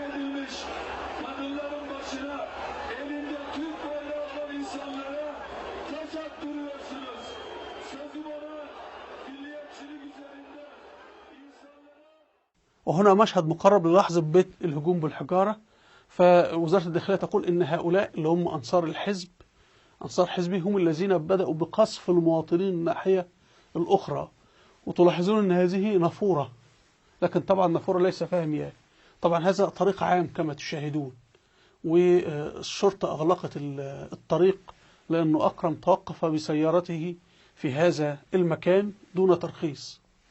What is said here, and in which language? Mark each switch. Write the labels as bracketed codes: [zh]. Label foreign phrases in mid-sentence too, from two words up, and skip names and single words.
[tr] edilmiş kadınların başına elinde Türk bayrağı olan insanlara taş attırıyorsunuz. Sözüm ona milliyetçilik üzerinde insanlara. [ar] وهنا مشهد مقرب للحظة بيت الهجوم بالحجارة. فوزارة الداخلية تقول إن هؤلاء اللي هم أنصار حزبه هم الذين بدأوا بقصف المواطنين الناحية الأخرى، وتلاحظون أن هذه نافورة، لكن طبعا النافورة ليس فيها مياه، طبعا هذا طريق عام كما تشاهدون، والشرطة أغلقت الطريق لأنه أكرم توقف بسيارته في هذا المكان دون ترخيص.